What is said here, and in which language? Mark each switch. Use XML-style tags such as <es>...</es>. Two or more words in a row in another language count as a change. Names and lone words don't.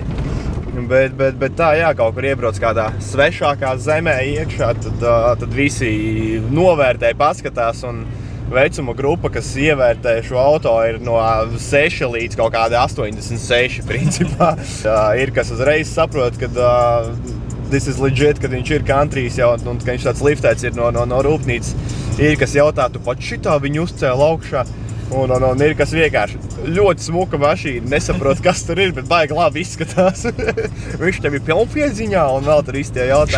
<lv>Bet tā, jā, kaut kur iebrauc kādā svešākā zemē iekšā, tad visi novērtē, paskatās un vecuma grupa, kas ievērtē šo auto, ir no 6 līdz kaut kādi 86 principā. Ir, kas uzreiz saprot, ka</lv> <en>this is legit,</en> <lv>kad viņš ir countrijs jau un ka viņš tāds liftēts ir no rūpnīcas. Ir, kas jautā, tu pat šitā viņu uzcēla augšā. Un ir, kas vienkārši ļoti smuka mašīna, nesaprot, kas tur ir, bet baigi labi izskatās. Viņš tev ir pilnpiedziņā un vēl tur visi tie jautājumi.</lv>